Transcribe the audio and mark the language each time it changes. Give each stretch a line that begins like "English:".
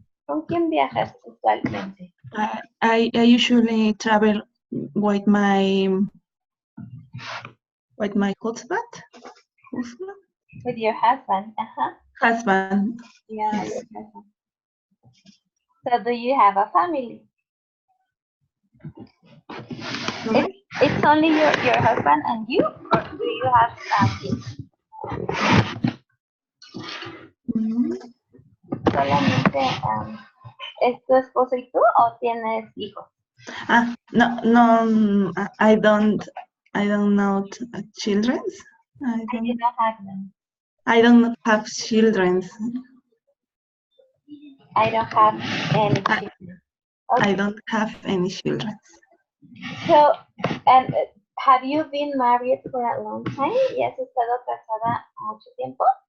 Spanish: ¿Con quién viajas usualmente?
English: I usually travel with my husband. With your husband. Uh-huh. Husband. Yeah, Yes. your husband. So, do you have a family? Sorry? It's only your husband and you, or do you have kids? Mm.
Spanish: Solamente es tu esposo y tú o tienes hijos?
English: No, I don't know children. I do not have them. I don't have children. I don't have any I, children. I Okay. don't have any children. So, and have you been married for a long time?
Spanish: ¿Y has estado casada mucho tiempo?